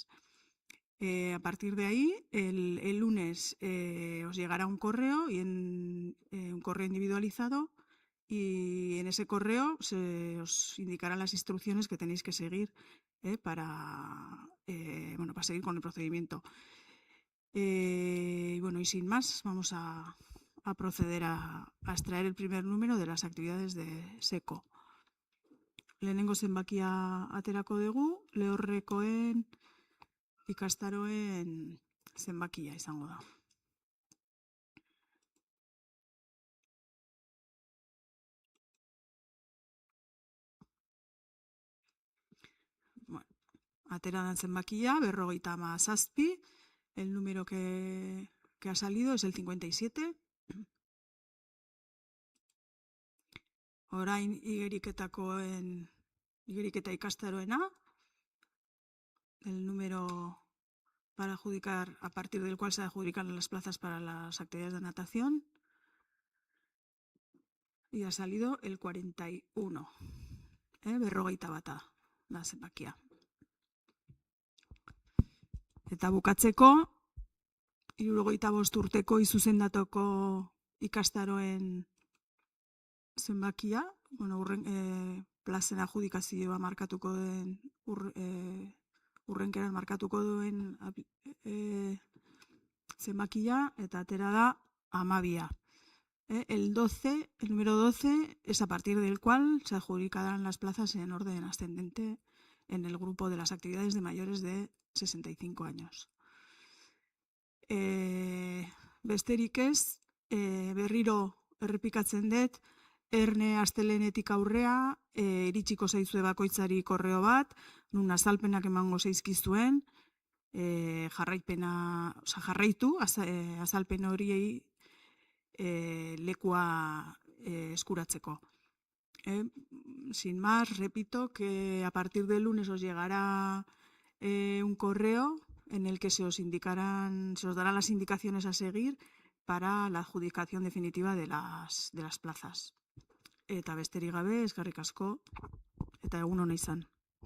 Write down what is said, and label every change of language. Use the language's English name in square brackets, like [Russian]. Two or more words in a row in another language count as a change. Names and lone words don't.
[Spanish] A partir de ahí, el lunes os llegará un correo, un correo individualizado, y en ese correo os indicarán las instrucciones que tenéis que seguir para seguir con el procedimiento. Y sin más, vamos a proceder a extraer el primer número de las actividades de SECO. [Basque] Lehenengo zenbakia aterako dugu, Lehorrekoen ikastaroen zenbakia izango da. Atera dan zenbakia, 57, [Spanish] el número que ha salido es el 57. [Basque] Orain Igeriketa ikastaroena, [Spanish] el número para adjudicar, a partir del cual se adjudican las plazas para las actividades de natación, y ha salido el 41. [Basque] 41 da zenbakia. Eta bukatzeko, 75 urteko izuzendatoko ikastaroen zenbakia, plazen adjudikazioa markatuko den, hurrenkeran markatuko duen zenbakia, eta atera da 12. [Spanish] El número 12 es a partir del cual se adjudicarán las plazas en orden ascendente en el grupo de las actividades de mayores de 65 años. [Basque] Besterik ez, berriro errepikatzen dut, erne astelehenetik aurrea, iritsiko zaizue bakoitzari korreo bat, nun azalpenak emango zaizkizuen, jarraitu azalpen horiei lekua eskuratzeko. [Spanish] Sin más, repito que a partir del lunes os llegará un correo en el que se os darán las indicaciones a seguir para la adjudicación definitiva de las plazas. [Basque] Eta besterik gabe, eskerrik asko, eta egun ona izan.